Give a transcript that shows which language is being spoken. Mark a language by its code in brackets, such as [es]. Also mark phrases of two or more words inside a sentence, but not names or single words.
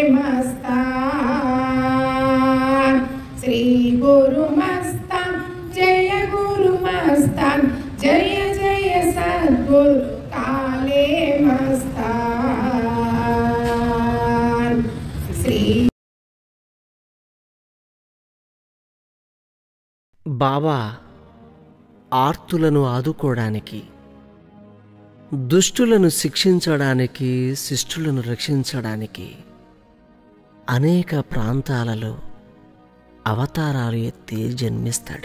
[hi] मस्तान श्री गुरु मस्तान जय गुरु मस्तान जय जय सद्गुरु काले मस्तान श्री [te] బాబా ఆర్తులను ఆదుకోవడానికి, దుష్టులను శిక్షించడానికి, శిష్టులను రక్షించడానికి అనేక ప్రాంతాలలో అవతారాలు ఎత్తి జన్మిస్తాడు.